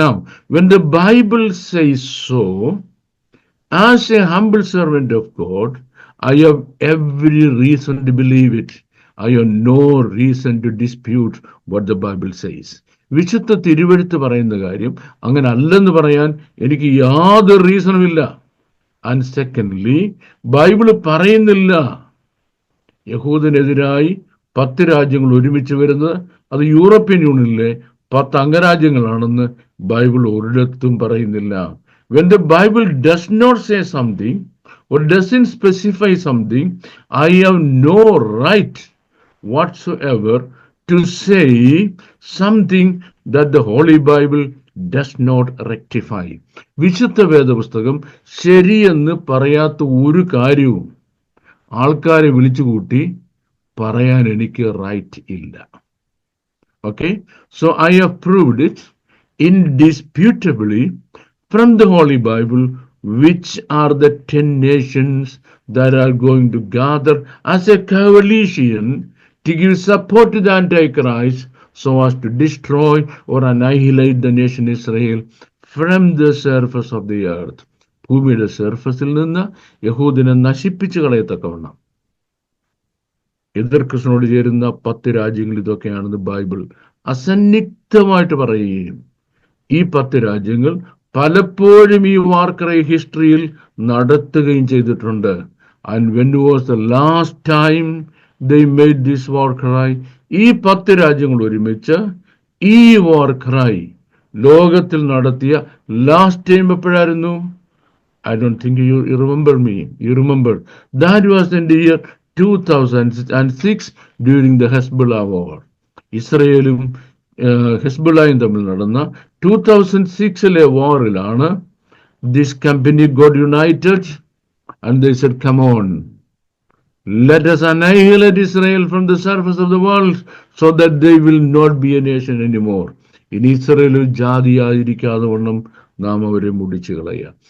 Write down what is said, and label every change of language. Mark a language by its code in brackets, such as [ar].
[en] Now, when the Bible says so, as a humble servant of God, I have every reason to believe it. I have no reason to dispute what the Bible says. [ml] വിശുദ്ധ തിരുവെഴുത്ത് പറയുന്ന കാര്യം അങ്ങനെ അല്ലെന്ന് പറയാൻ എനിക്ക് യാതൊരു റീസണും ഇല്ല. [en] and secondly, [ml] Bible പറയുന്നില്ല യഹൂദനെതിരായി 10 രാജ്യങ്ങൾ ഒരുമിച്ച് വരുന്നത് അത് യൂറോപ്യൻ യൂണിയനിലെ 10 അംഗരാജ്യങ്ങളാണെന്ന് ബൈബിൾ ഒരിടത്തും പറയുന്നില്ല. [en] When the Bible does not say something or doesn't specify something, I have no right whatsoever to say something that the Holy Bible does not rectify. [ml] വിശുദ്ധ വേദപുസ്തകം ശരിയെന്ന് പറയാത്ത ഒരു കാര്യവും ആൾക്കാരെ വിളിച്ചുകൂട്ടി പറയാൻ എനിക്ക് റൈറ്റ് ഇല്ല. [en] Okay, so I have proved it indisputably from the Holy Bible, which are the 10 nations that are going to gather as a coalition to give support to the Antichrist so as to destroy or annihilate the nation Israel from the surface of the earth. [ml] ഭൂമിയുടെ സർഫസിൽ നിന്ന് യഹൂദിനെ നശിപ്പിച്ചു കളയത്തക്കവണ്ണം. എതിർ ക്രിസ്തുവിനോട് ചേരുന്ന 10 രാജ്യങ്ങൾ ഇതൊക്കെയാണെന്ന് Bible അസന്നിഗ്ധമായിട്ട് പറയുകയും ഈ 10 രാജ്യങ്ങൾ പലപ്പോഴും ഈ വാർ ക്രൈ ഹിസ്റ്ററിയിൽ നടത്തുകയും ചെയ്തിട്ടുണ്ട്. [en] And when was the last time they made this war cry? [ml] ഈ 10 രാജ്യങ്ങൾ ഒരുമിച്ച് ഈ വാർ ക്രൈ ലോകത്തിൽ നടത്തിയ last time എപ്പോഴായിരുന്നു? [en] I don't think you remember me. You remember. That was in the year 2006 during the Hezbollah war. [ml] ഇസ്രയേലും ഹെസ്ബുള്ളയും തമ്മിൽ നടന്ന 2006 വാറിലാണ് [en] this company got united and they said, come on, let us annihilate Israel from the surface of the world so that they will not be a nation anymore. [ml] ഇനി Israel ഒരു ജാതിയായിരിക്കാതെ വണ്ണം നാം അവരെ മുടിച്ചു കളയുക.